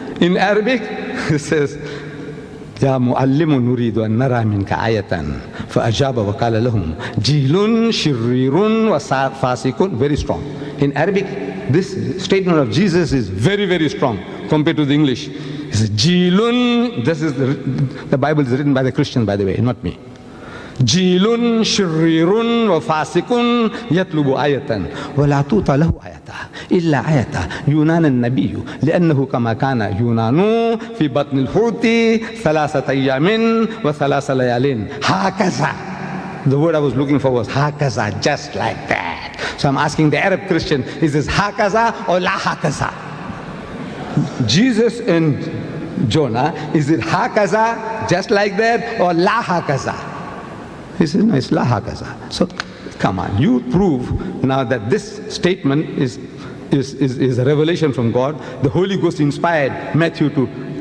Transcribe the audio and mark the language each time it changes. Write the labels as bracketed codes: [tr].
[en] In Arabic, it says, [ar] يا معلم نريد أن نرى منك آية فأجاب وقال لهم جيل شرير وفاسق. [en] Very strong. In Arabic, this statement of Jesus is very, very strong compared to the English. He says جيل, this is the Bible is written by the Christians, by the way, not me. [ar] جيل شرير وفاسق يطلب آية ولا توطى له آية إلا آية يونان النبي لأنه كما كان يونان في بطن الحوت 3 أيام و3 ليال هكذا. [en] The word I was looking for was هكذا, just like that. So I'm asking the Arab Christian, is this هكذا or [ar] لا هكذا? [en] Jesus and Jonah, is it هكذا, just like that, or [ar] لا هكذا? [en] He says, no, it's la hakaza. So, come on, you prove now that this statement is a revelation from God. The Holy Ghost inspired Matthew to